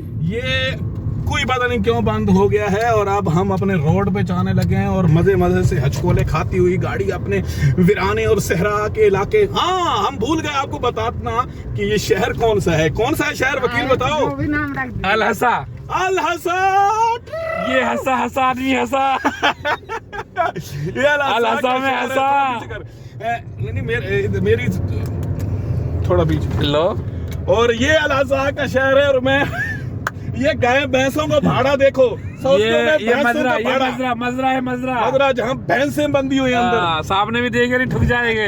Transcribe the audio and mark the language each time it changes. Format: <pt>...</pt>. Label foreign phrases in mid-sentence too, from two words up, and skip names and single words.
<hi>ये कोई पता नहीं क्यों बंद हो गया है और अब हम अपने रोड पे जाने लगे हैं और मजे मजे से हचकोले खाती हुई गाड़ी अपने वीराने और सहरा के इलाके। हाँ, हम भूल गए आपको बताना कि ये शहर कौन सा है। कौन सा है शहर, वकील बताओ। अल हसा। अल हसा। ये हसा हसा आदमी हसा। ये अल हसा में हसा। नहीं, मेरी थोड़ा बीच लो। और ये अल हसा का शहर है और मैं ये गाय भैंसों का भाड़ा देखो। ये मजरा है मजरा जहाँ भैंसें बंधी हुई है अंदर। सामने भी देंगे नहीं ठुक जाएंगे।</hi>